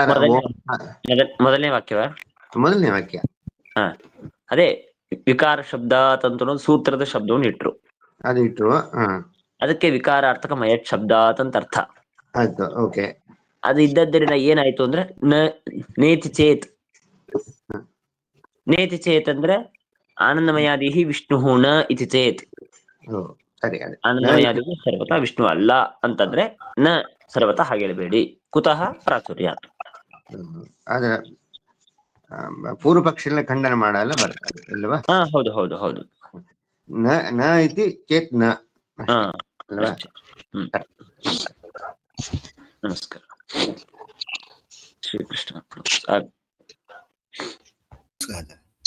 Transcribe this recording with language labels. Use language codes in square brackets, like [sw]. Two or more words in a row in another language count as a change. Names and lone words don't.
[kn] ಮೊದಲನೇ ವಾಕ್ಯವ? ಮೊದಲನೇ ವಾಕ್ಯ. ಹಾ, ಅದೇ ವಿಕಾರ ಶಬ್ದ ಅಂತ ಸೂತ್ರದ ಶಬ್ದವನ್ನು ಇಟ್ರು. ಅದು ಇಟ್ರು. ಅದಕ್ಕೆ ವಿಕಾರಾರ್ಥಕ ಮಯಟ್ ಶಬ್ದ ಅಂತ ಅರ್ಥ ಆಯ್ತು. ಓಕೆ. ಅದು ಇದ್ದದ್ದರಿಂದ ಏನಾಯ್ತು ಅಂದ್ರೆ [sa] ನೇತಿ ಚೇತ್. ನೇತಿ ಚೇತ್ ಅಂದ್ರೆ ಆನಂದಮಯಾದಿ ವಿಷ್ಣು ನ ಇತಿ ಚೇತ್. [kn] ಸರಿ. ಆನಂದಮಯಾದಿ ಸರ್ವತಾ ವಿಷ್ಣು ಅಲ್ಲ ಅಂತಂದ್ರೆ [sa] ನ ಸರ್ವತಾ [kn] ಹಾಗೆ ಹೇಳಬೇಡಿ. [sa] ಕುತಃ ಪ್ರಾಚುರ್ಯಾತ್. [kn] ಆದ್ರೆ ಪೂರ್ವ ಪಕ್ಷ ಖಂಡನ ಮಾಡಲ್ಲ ಬರ್ತದೆ ಇಲ್ವಾ? ಹಾ, ಹೌದು ಹೌದು ಹೌದು. [sa] ನ ಇತಿ ಚೇತ್ ನ ಅಲ್ವಾ? [kn] ನಮಸ್ಕಾರ. ಶ್ರೀಕೃಷ್ಣ.